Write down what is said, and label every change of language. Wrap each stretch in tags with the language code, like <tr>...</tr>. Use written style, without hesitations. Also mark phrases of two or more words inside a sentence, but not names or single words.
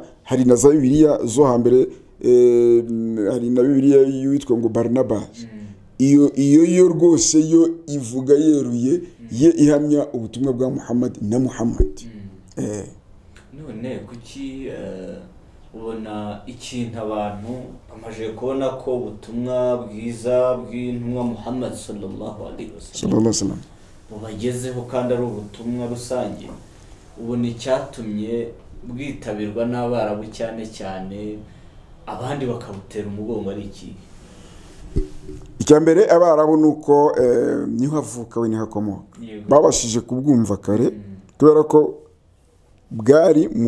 <rw>Hari na za Bibiliya zo hambere, hari na Bibiliya yitwa ngo Barnabas, iyo rwose yo ivuga yeruye ye ihamya ubutumwa bwa Muhammad na Muhammad. None kuki ubona ikintu abantu bamaje kubona ko ubutumwa bwiza bw'intumwa Muhammad</rw> <ar>صلى الله عليه وسلم</ar> <rw>bubagezeho kandi ari ubutumwa rusange, ubona icyatumye bwitabirwa n'Abarabu cyane cyane abandi bakabutera umugongo ari iki? icya mbere abarabu nuko niho havuka we niho akomoka babashije kubwumva kare kubera ko bwari mu</rw>